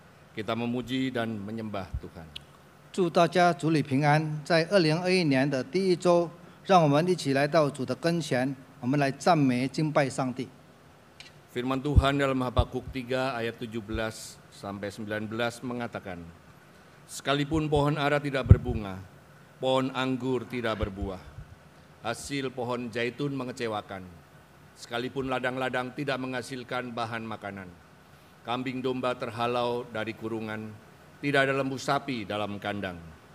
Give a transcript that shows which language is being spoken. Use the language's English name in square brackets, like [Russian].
[Indonesian] Kita memuji dan menyembah Tuhan. [Chinese] 祝大家主里平安。在2021年的第一周，让我们一起来到主的跟前，我们来赞美敬拜上帝。 [Indonesian] Firman Tuhan dalam Habakuk 3 ayat 17 sampai 19 mengatakan, sekalipun pohon ara tidak berbunga, pohon anggur tidak berbuah, hasil pohon zaitun mengecewakan, sekalipun ladang-ladang tidak menghasilkan bahan makanan, kambing domba terhalau dari kurungan, tidak ada lembu sapi dalam kandang.